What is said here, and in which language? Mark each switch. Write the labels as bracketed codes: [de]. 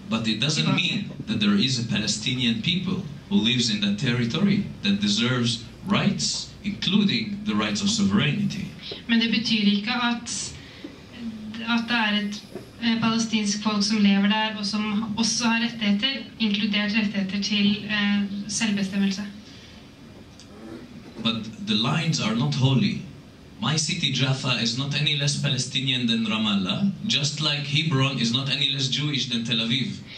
[en] But it doesn't mean that there is a Palestinian people who lives in that territory that deserves rights, including the rights of sovereignty. [no] Men det betyr ikke at det et palestinsk folk som lever der, og som også har rettigheter, inkludert rettigheter til selvbestemmelse. [en] But the lines are not holy. My city Jaffa is not any less Palestinian than Ramallah, just like Hebron is not any less Jewish than Tel Aviv.